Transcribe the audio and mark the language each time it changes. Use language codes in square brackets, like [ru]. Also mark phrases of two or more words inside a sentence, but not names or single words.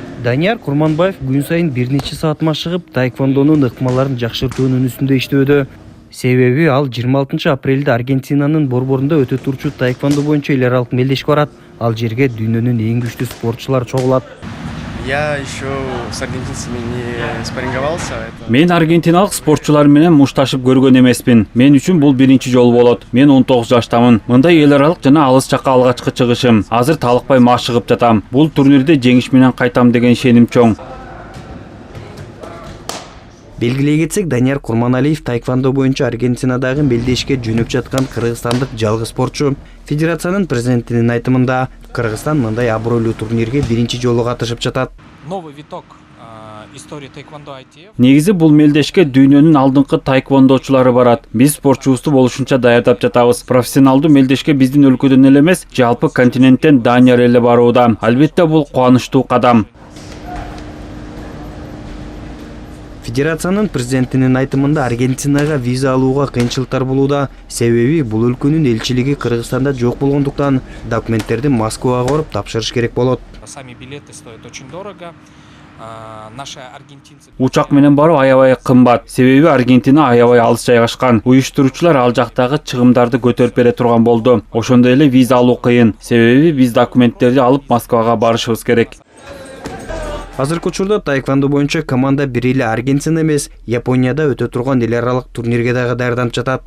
[ky] Данияр Курманбаев күн сайын бир нече саат машыгып, таэквондонун ыкмаларын жакшыртуунун үстүндө иштөөдө. Себеби ал 26 апрелде Аргентинанын борборунда өтө турчу таэквондо боюнча эл аралык мелдешке барат. Ал жерге дүйнөнүн эң күчтүү спортчулар чогулат. [ru] Я еще с аргентинцами не спарринговался. [ky] Мен аргентиналык спортчулар менен мушташып көргөн эмеспин. Мен үчүн бул биринчи жолу болот. Мен 19 жаштамын. Мындай эл аралык жана алыс жакка алгачкы чыгышым. Азыр талыкпай машыгып жатам. Бул турнирде жеңиш менен кайтам деген ишеним чоң. Белгилей кетсек, Данияр Курманалиев таэквондо боюнча Аргентинадагы мелдешке жөнөп жаткан кыргызстандык жалгыз спортчу. Федерациянын президентинин айтымында, Кыргызстан мындай абройлуу турнирге биринчи жолу катышып жатат. [ru] Новый виток истории таэквондо ITF. [ky] Негизи бул мелдешке дүйнөнүн алдыңкы таэквондочулары барат. Биз спортчубузду болушунча даярдап жатабыз. Профессионалдуу мелдешке биздин өлкөдөн эле эмес, жалпы континенттен Данияр эле барууда. Албетте бул кубанычтуу кадам. Федерациянын президентинин айтымында Аргентинага виза алууга кыйынчылыктар болууда. Себеби бул өлкөнүн элчилиги Кыргызстанда жок болгондуктан документтерди Москвага барып тапшырыш керек болот. [ru] Сами билеты стоят очень дорого. Наши аргентинцы... [ky] Учак менен баруу аябай кымбат. Себеби Аргентина аябай алыс жайгашкан. Уюштуруучулар ал жактагы чыгымдарды көтөрүп бере турган болду. Ошондой эле виза алуу кыйын. Себеби биз документтерди алып Москвага барышыбыз керек. Азыркы учурда таэквондо боюнча команда бир эле Аргентина эмес, Японияда өтө турган эл аралык турнирге дагы даярданып жатат.